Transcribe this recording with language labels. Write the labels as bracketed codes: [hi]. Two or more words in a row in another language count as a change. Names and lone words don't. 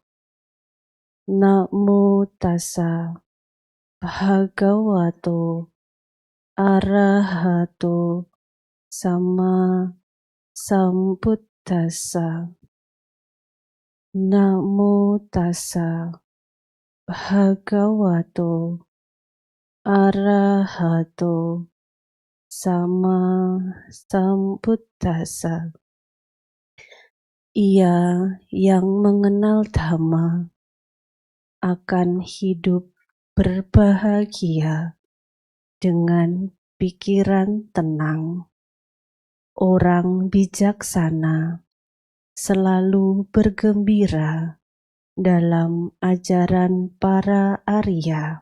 [pi] Namo tassa bhagavato arahato sama sambuddhassa. Namo tassa bhagavato arahato sama sambuddhassa. [id] Ia yang mengenal Dhamma akan hidup berbahagia dengan pikiran tenang. Orang bijaksana selalu bergembira dalam ajaran para Arya.